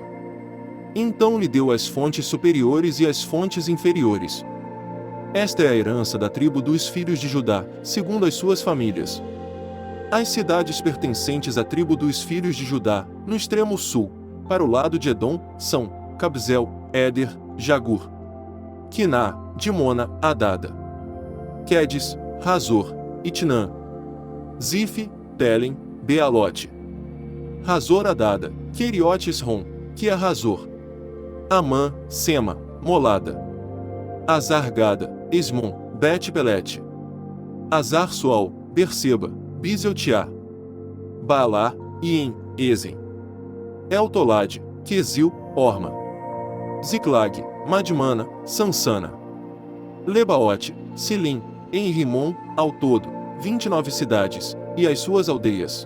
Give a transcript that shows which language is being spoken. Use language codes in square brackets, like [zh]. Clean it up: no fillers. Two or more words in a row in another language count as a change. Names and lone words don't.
[pt] Então lhe deu as fontes superiores e as fontes inferiores. Esta é a herança da tribo dos filhos de Judá, segundo as suas famílias. As cidades pertencentes à tribo dos filhos de Judá, no extremo sul, para o lado de Edom, são Cabzel, Éder, Jagur, Quiná, Dimona, Adada, Quedes, Razor, Itnã, Zif, Telem, Bealote, Razor Adada, Queriote Esrom, que é Razor, Amã, Sema, Molada, Azar-Gada, Esmon, Bet-Pelete, Azar-Sual, Berseba, Bizeltiá, Baalá, Iem, Ezen, Eltolade, Quesil, Orma, Ziclag, Madmana, Sansana, Lebaote, Silim, em Rimon, ao todo, 29 cidades, e as suas aldeias.